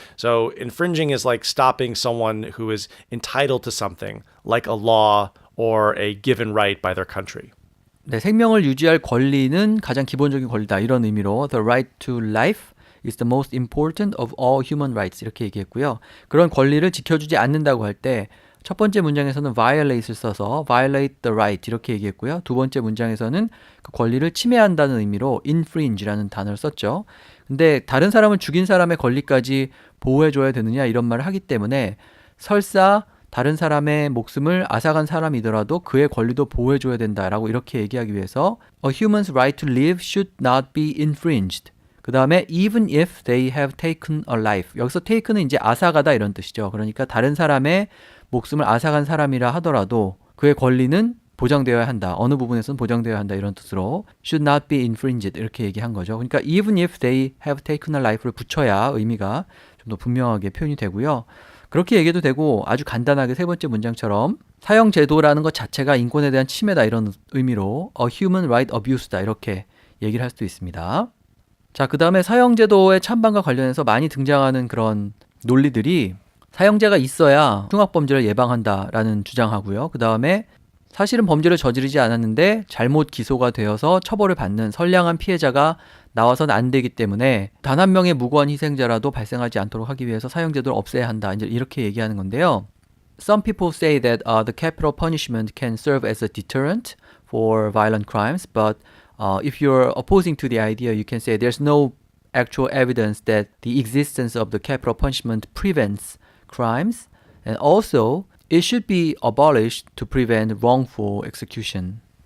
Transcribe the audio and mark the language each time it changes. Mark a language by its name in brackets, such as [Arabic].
[English] So infringing is like stopping someone who is entitled to something, like a law or a given right by their country. [Korean] 네, 생명을 유지할 권리는 가장 기본적인 권리다 이런 의미로 [English] the right to life is the most important of all human rights [Korean] 이렇게 얘기했고요. 그런 권리를 지켜주지 않는다고 할 때 첫 번째 문장에서는 violate을 써서 [English] violate the right [Korean] 이렇게 얘기했고요. 두 번째 문장에서는 그 권리를 침해한다는 의미로 infringe라는 단어를 썼죠. 근데 다른 사람을 죽인 사람의 권리까지 보호해줘야 되느냐 이런 말을 하기 때문에 설사 다른 사람의 목숨을 앗아간 사람이더라도 그의 권리도 보호해줘야 된다라고 이렇게 얘기하기 위해서 [English] A human's right to live should not be infringed. [Korean] 그 다음에 [English] even if they have taken a life. [Korean] 여기서 taken은 이제 앗아가다 이런 뜻이죠. 그러니까 다른 사람의 목숨을 앗아간 사람이라 하더라도 그의 권리는 보장되어야 한다. 어느 부분에서는 보장되어야 한다. 이런 뜻으로 [English] should not be infringed [Korean] 이렇게 얘기한 거죠. 그러니까 [English] even if they have taken a life [Korean] 를 붙여야 의미가 좀 더 분명하게 표현이 되고요. 그렇게 얘기해도 되고 아주 간단하게 세 번째 문장처럼 사형 제도라는 것 자체가 인권에 대한 침해다 이런 의미로 [English] a human right abuse [Korean] 다 이렇게 얘기를 할 수도 있습니다. 자, 그 다음에 사형제도의 찬반과 관련해서 많이 등장하는 그런 논리들이 사형제가 있어야 흉악범죄를 예방한다라는 주장하고요. 그 다음에 사실은 범죄를 저지르지 않았는데 잘못 기소가 되어서 처벌을 받는 선량한 피해자가 나와서는 안 되기 때문에 단 한 명의 무고한 희생자라도 발생하지 않도록 하기 위해서 사형제도를 없애야 한다. 이제 이렇게 얘기하는 건데요. [English] Some people say that the capital punishment can serve as a deterrent for violent crimes, but if you're opposing to the idea, you can say there's no actual evidence that the existence of the capital punishment prevents crimes, and also it should be abolished to prevent wrongful execution.